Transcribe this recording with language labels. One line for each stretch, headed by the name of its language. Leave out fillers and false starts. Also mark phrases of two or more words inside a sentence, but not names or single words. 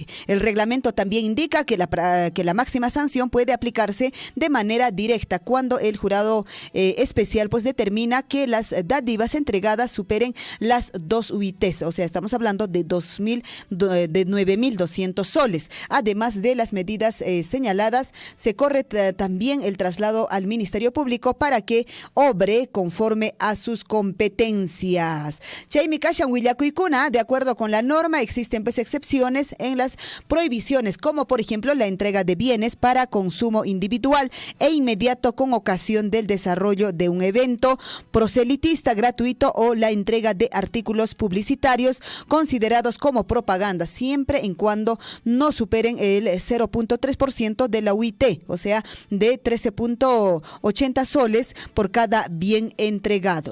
Spanish: El reglamento también indica que la máxima sanción puede aplicarse de manera directa cuando el jurado especial pues determina que las dádivas entregadas superen las 2 UITs, o sea, estamos hablando de 9,200 soles. Además de las medidas señaladas, se corre también el traslado al Ministerio Público para que obre conforme a sus competencias.
Quechua: Chaymi kashan willakuykuna,
Spanish: de acuerdo con la norma, existen pues excepciones en las prohibiciones, como por ejemplo la entrega de bienes para consumo individual e inmediato con ocasión del desarrollo de un evento proselitista gratuito o la entrega de artículos publicitarios considerados como propaganda, siempre en cuando no superen el 0.3% de la UIT, o sea, de 13.80 soles por cada bien entregado.